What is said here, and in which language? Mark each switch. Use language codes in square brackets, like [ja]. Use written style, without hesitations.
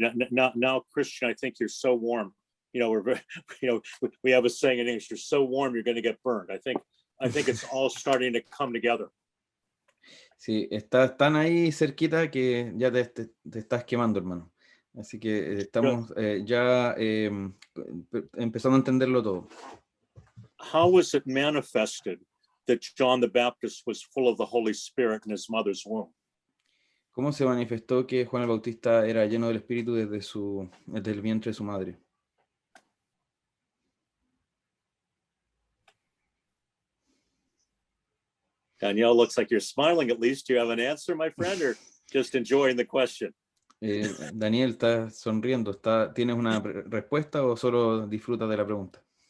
[en] Now, Christian, I think you're so warm. We're very, we have a saying in English: "You're so warm, you're going to get burned." I think it's all starting to come together. [es] Sí, estás tan ahí cerquita que ya te estás quemando, hermano. Así que estamos ya empezando a entenderlo todo. [en] How was it manifested that John the Baptist was full of the Holy Spirit in his mother's womb? [es] ¿Cómo se manifestó que Juan el Bautista era lleno del Espíritu desde el vientre de su madre? [en] Danielle, looks like you're smiling. At least, do you have an answer, my friend, or just enjoying the question? [es] Daniel, ¿estás sonriendo? ¿Tienes una respuesta o solo disfrutas de la pregunta?